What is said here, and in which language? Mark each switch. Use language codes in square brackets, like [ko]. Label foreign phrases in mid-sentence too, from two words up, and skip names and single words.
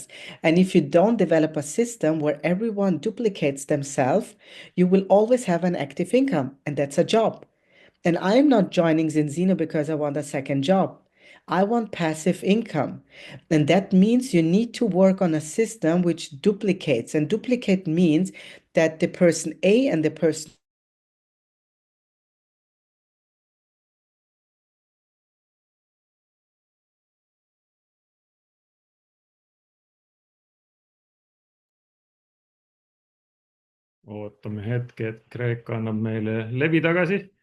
[en] And if you don't develop a system where everyone duplicates themselves, you will always have an active income, and that's a job. And I'm not joining Zinzino because I want a second job. I want passive income. And that means you need to work on a system which duplicates. And duplicate means that the person A and the person [et] Ootame hetke, et Kreeka annab meile levi tagasi.